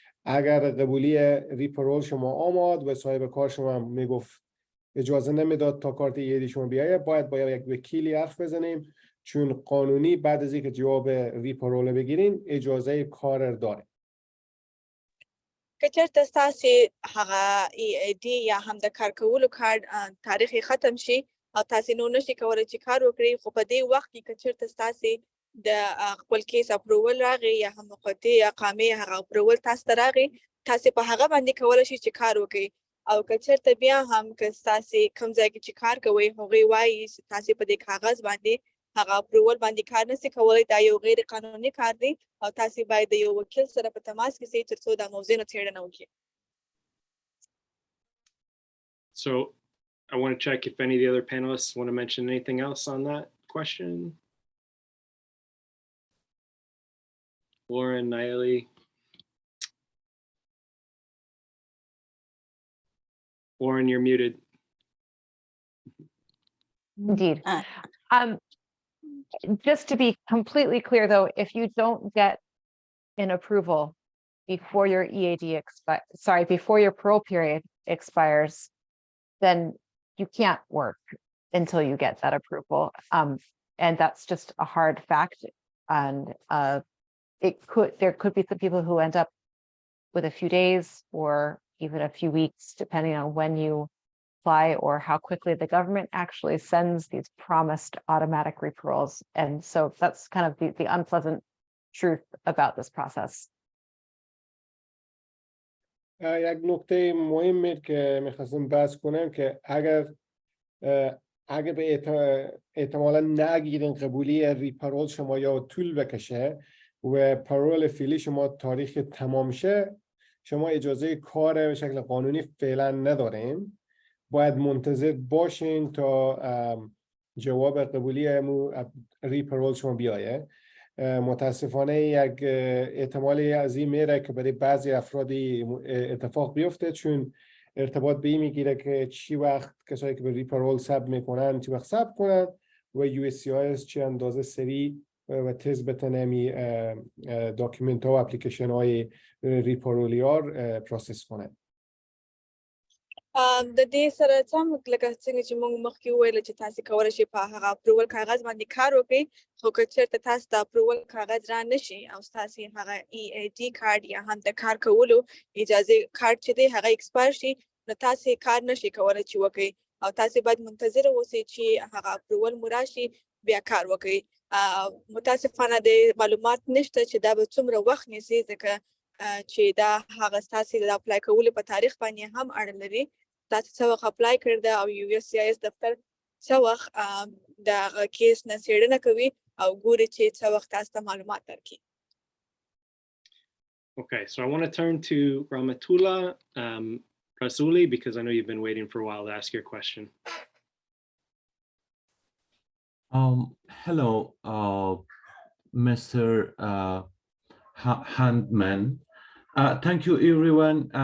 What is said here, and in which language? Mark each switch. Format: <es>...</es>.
<fa>اگر قبولی ری-پرول شما آمد و صاحب کار شما میگفت اجازه نمیداد تا کارت EAD شما بیایه، باید با یک وکیلی حرف بزنیم، چون قانونی بعد از اینکه جواب ری-پرول بگیرین اجازه کار داره.</fa> <ps>که چېرته ستاسو هغه EAD یا هم د کار کولو کارت تاریخ ختم شي او تاسو نو نشئ کولی چې کار وکړئ، خو په دې وخت کې که چېرته ستاسو د خپل کیس اپروول راغی یا هم موقتي اقامې هغه اپروول تاسو ته راغی، تاسو په هغه باندې کولی شئ چې کار وکړئ. او که چېرته بیا هم که ستاسو کوم ځای کې چې کار کوئ هغوی وایي چې تاسو په دې کاغذ باندې هغه اپروول باندې کار نشئ کولی، دا یو غیر قانوني کار دی او تاسو باید د یو وکیل سره په تماس کې شئ تر څو دا موضوع نه څېړنه وکړي.</ps> <en>So I want to check if any of the other panelists want to mention anything else on that question. Lauren, Nallely. Lauren, you're muted. Indeed. Just to be completely clear, though, if you don't get an approval before your before your parole period expires, then you can't work until you get that approval. And that's just a hard fact. And there could be some people who end up with a few days or even a few weeks, depending on when you apply or how quickly the government actually sends these promised automatic reparoles. And so that's kind of the unpleasant truth about this process.</en> <fa>یک نکته مهمی که میخواستم بحث کنم که اگر به احتمالا نگیرین قبولی ریپارول شما یا طول بکشه و پارول فعلی شما تاریخ تمام شه، شما اجازه کار به شکل قانونی فعلا ندارین. باید منتظر باشین تا جواب قبولی ریپارول شما بیایه. متاسفانه یک احتمالی از این میره که برای بعضی افرادی اتفاق بیفته، چون ارتباط به این میگیره که چی وقت کسایی که به ریپارول ساب میکنن چی وقت ساب کنن و USCIS چی اندازه سریع و تیز بتونه می داکیومنت ها و اپلیکیشن های ریپارولی ها پروسس کنن.</fa> <ps>د دې سره سم لکه څنګه چې موږ مخکې وویل چې تاسو کولی شئ په هغه اپروول کاغذ باندې کار وکړئ، خو که چېرته تاسو د اپروول کاغذ را نشي او ستاسو هغه EAD کارت یا هم د کار کولو اجازه کارت چې دی هغه ایکسپایر شي، نو تاسو کار نشئ کولی چې وکړئ او تاسو باید منتظر اوسئ چې هغه اپروول مو راشي بیا کار وکړئ. متاسفانه د معلومات نشته چې دا به څومره وخت نیسي، ځکه چې دا هغه ستاسو د اپلای کولو په تاریخ باندې هم اړه لري. تاسو څه وخت اپلای کړی ده او USCIS دفتر څه وخت د هغه کیس نه څېړنه کوي او ګوري چې څه وخت تاسو ته معلومات درکړي.</ps> <en>Okay, so I want to turn to Rahmatullah Rasuli, because I know you've been waiting for a while to ask your question. Hello, Mr. Haldeman. Thank you, everyone.</en>